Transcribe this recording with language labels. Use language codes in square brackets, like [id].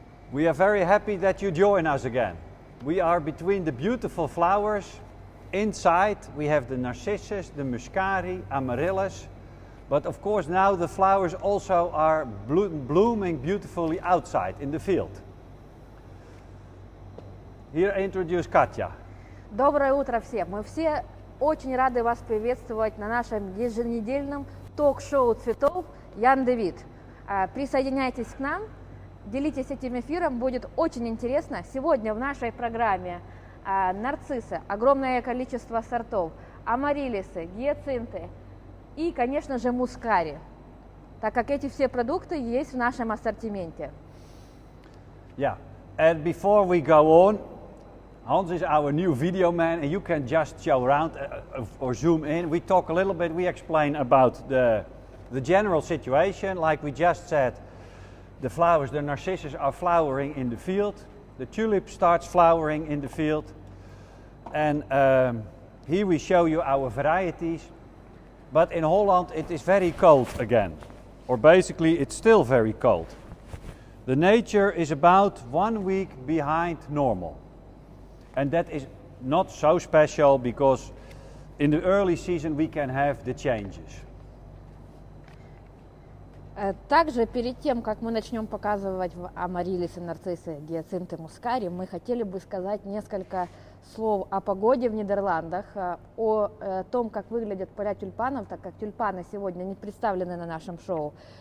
[en] We are very happy that you join us again. We are between the beautiful flowers. Inside we have the narcissus, the muscari, amaryllis. But of course now the flowers also are blooming beautifully outside in the field. Here I introduce Katja. [ru] Доброе утро всем! Мы все очень рады вас приветствовать на нашем еженедельном ток-шоу цветов Ян Дэвид. Присоединяйтесь к нам, делитесь этим эфиром, будет очень интересно. Сегодня в нашей программе нарциссы, огромное количество сортов, амариллисы, гиацинты и, конечно же, мускари, так как эти все продукты есть в нашем ассортименте. [en] Yeah, and before we go on, Hans is our new video man and you can just show around or zoom in. We talk a little bit, we explain about the general situation. Like we just said, the flowers, the narcissus are flowering in the field. The tulip starts flowering in the field. And here we show you our varieties. But in Holland it is very cold again. Or basically it's still very cold. The nature is about 1 week behind normal. And that is not so special because in the early season we can have the changes. [ru] Также перед тем, как мы начнем показывать амариллисы, нарциссы, гиацинты, мускари, мы хотели бы сказать несколько слов о погоде в Нидерландах, о том, как выглядят поля тюльпанов, так как тюльпаны сегодня не представлены на нашем шоу.